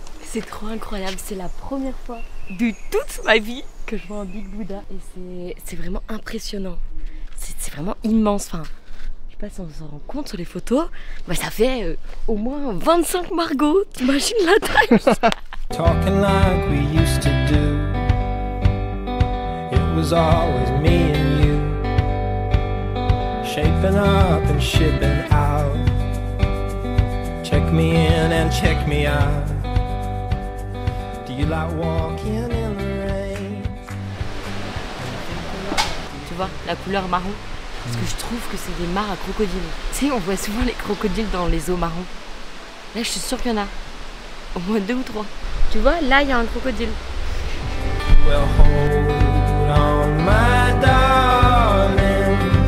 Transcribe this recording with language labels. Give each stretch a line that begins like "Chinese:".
French: C'est trop incroyable, c'est la première fois de toute ma vie que je vois un Big Buddha et c'est vraiment impressionnant. C'est vraiment immense. Enfin, je sais pas si on s'en rend compte sur les photos, mais ça fait au moins 25 Margot. T'imagines la taille?
English: Talking like we used to do. It was always me and you. Shaping up and shipping out. Check me in and check me out. You like walking in the rain.
French: Tu vois, la couleur marron. Parce que je trouve que c'est des mares à crocodiles. Tu sais, on voit souvent les crocodiles dans les eaux marron. Là, je suis sûre qu'il y en a au moins 2 ou 3. Tu vois, là, il y a un crocodile.
English: Well, hold on, my darling.